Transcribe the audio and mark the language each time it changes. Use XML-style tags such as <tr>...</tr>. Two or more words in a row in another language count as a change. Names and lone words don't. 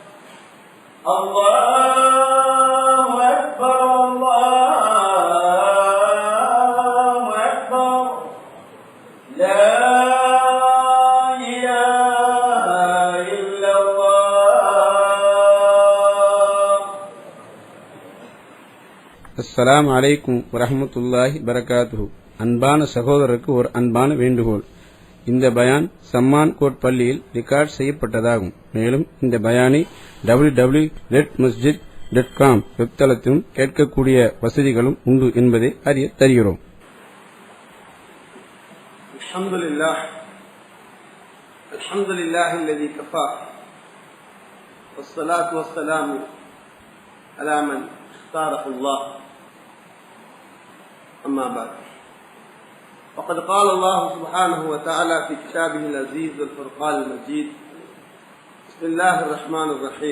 <ar>الله أكبر الله أكبر. لا إله إلا الله. السلام عليكم ورحمة الله وبركاته.</ar> <ta>அன்பான சகோதரருக்கு ஒரு அன்பான வேண்டுகோள். இந்த பயான் சம்மான் கோட் பள்ளியில் ரெக்கார்ட் செய்யப்பட்டதாகும். மேலும் இந்த பயானை www.redmasjid.com வெப்தளத்திலும் கேட்கக்கூடிய வசதிகளும் உண்டு என்பதை அறிய தருகிறோம்.</ta> <ar>الحمد لله الذي كفى والصلاة والسلام على من اختاره الله. أما بعد، وقد قال الله سبحانه وتعالى في كتابه العزيز والفرقان المجيد: بسم الله الرحمن الرحيم.</ar>